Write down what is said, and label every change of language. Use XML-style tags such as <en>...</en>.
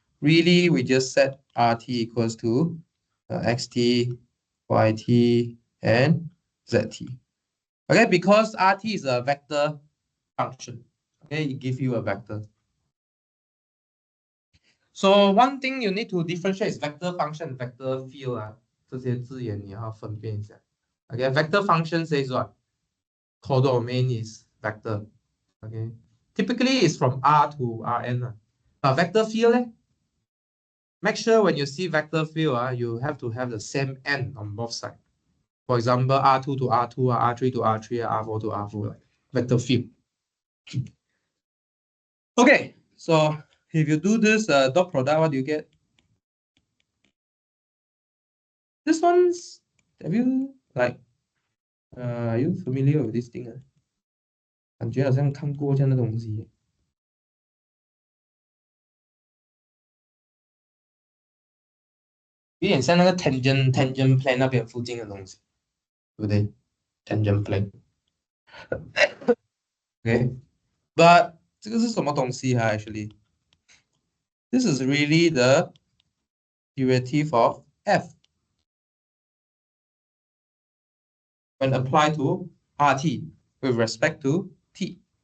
<en>Really, we just set RT equals to XT, YT, and ZT. Okay, because RT is a vector function. Okay, it gives you a vector. So one thing you need to differentiate is vector function, vector field.</en> <zh>这些字眼你要分辨一下.</zh> <en>Okay, vector function says what? Codomain is vector. Okay, typically it's from R to Rn. Vector field, make sure when you see vector field, you have to have the same n on both sides. For example, R2 to R2, R3 to R3, R4 to R4, like vector field. Okay, so if you do this dot product, what do you get? This one's, have you like, are you familiar with this thing?</en> <zh>感觉好像看过这样的东西。有点像那个 tangent plane 那边附近的东西，对不对 ？tangent plane。</zh> <en>Okay, but</en> <zh>这个是什么东西哈</zh> <en>？Actually, this is really the derivative of f when applied to RT with respect to t.</en>